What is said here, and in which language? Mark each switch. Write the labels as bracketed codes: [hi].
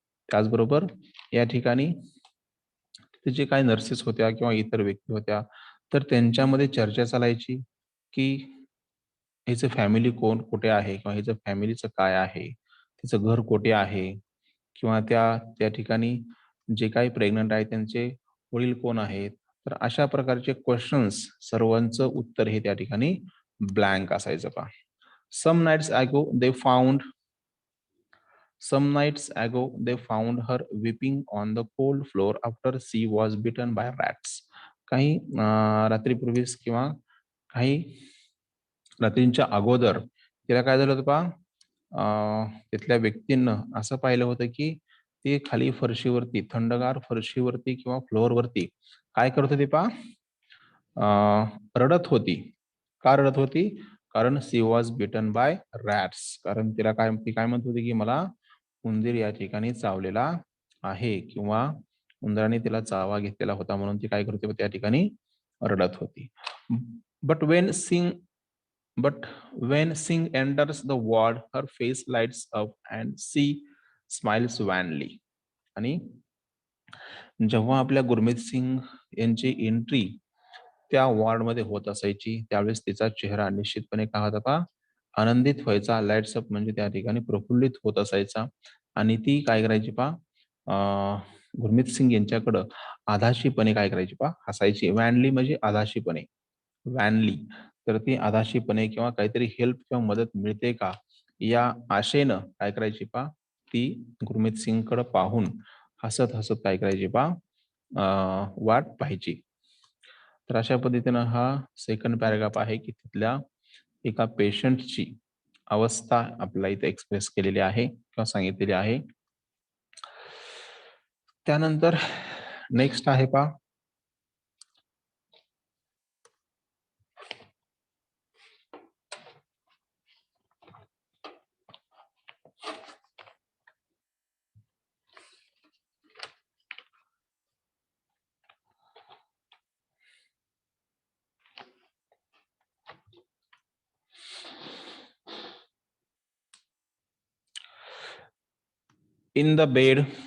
[mr] त्याचबरोबर या ठिकाणी ते जे काही नर्सेस होत्या किंवा इतर व्यक्ती होत्या, तर त्यांच्यामध्ये चर्चा चालायची की हिचं फॅमिली कोण कुठे आहे, किंवा हिचं फॅमिलीचं काय आहे, तिचं घर कुठे आहे, किंवा त्या त्या ठिकाणी जे काही प्रेग्नंट आहे त्यांचे वडील कोण आहेत. तर अशा प्रकारचे क्वेश्चन्स सर्वांचं उत्तर हे त्या ठिकाणी ब्लँक असायचं पहा. [en] Some nights ago they found Some nights ago, they found her weeping on the cold floor after she was bitten by rats. [mr] काही रात्रीपूर्वीच किंवा काही रात्रींच्या अगोदर तिला काय झालं होतं पहा, तिथल्या व्यक्तींना असं पाहिलं होतं की ती खाली फरशीवरती, थंडगार फरशीवरती किंवा फ्लोअरवरती काय करत होती पहा, रडत होती. का रडत होती? कारण [en] She was bitten by rats. [mr] कारण ती काय म्हणत होती की मला उंदीर या ठिकाणी चावलेला आहे, किंवा उंदराने तिला चावा घेतलेला होता, म्हणून ती काय करते त्या ठिकाणी रडत होती. [en] But when Singh but when Singh enters the ward her face lights up and she smiles wanly. [mr] आणि जेव्हा आपल्या गुरमीत सिंग यांची एंट्री त्या वॉर्डमध्ये होत असायची, त्यावेळेस तिचा चेहरा निश्चितपणे काय होता पहा, आनंदित व्हायचा. लाईट्स अप म्हणजे त्या ठिकाणी प्रफुल्लित होत असायचा. आणि ती काय करायची पहा, गुरमीत सिंग यांच्याकडं आधाशीपणे काय करायची पहा, हसायची. वॅनली म्हणजे आधाशीपणे, वॅनली. तर ती आधाशीपणे किंवा काहीतरी हेल्प किंवा मदत मिळते का या आशेनं काय करायची पहा, ती गुरमीत सिंगकडे पाहून हसत हसत काय करायची पहा, वाट पाहायची. तर अशा पद्धतीनं हा सेकंड पॅराग्राफ आहे की तिथल्या एका पेशंटची अवस्था आपल्याला इथे एक्सप्रेस केलेली आहे किंवा सांगितलेली आहे. त्यानंतर नेक्स्ट आहे पहा, [en] in the bed